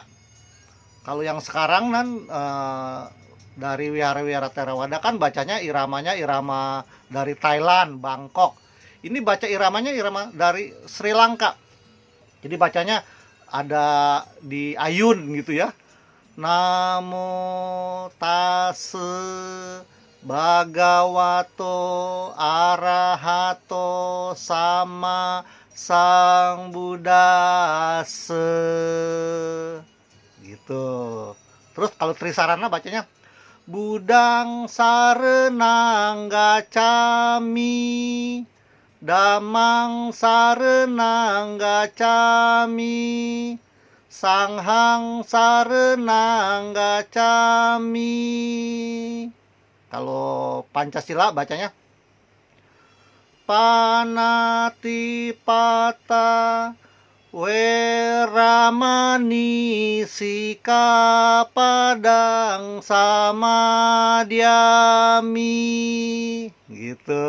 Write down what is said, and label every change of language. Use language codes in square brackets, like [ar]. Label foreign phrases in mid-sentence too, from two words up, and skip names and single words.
[id] Kalau yang sekarang kan dari wihara-wihara Theravada kan bacanya iramanya irama dari Thailand, Bangkok. Ini baca iramanya irama dari Sri Lanka. Jadi bacanya ada di ayun gitu ya. [pi] Namo tase bhagavato arahato sama sang buddhase gitu. [id] Terus kalau Trisarana bacanya [pi] Budang sarenang gacami, damang sarenang gacami, sanghang sarenang gacami. [id] Kalau Pancasila bacanya [pi] Panatipata Weramani Sikapadang Samadhyami [id] gitu.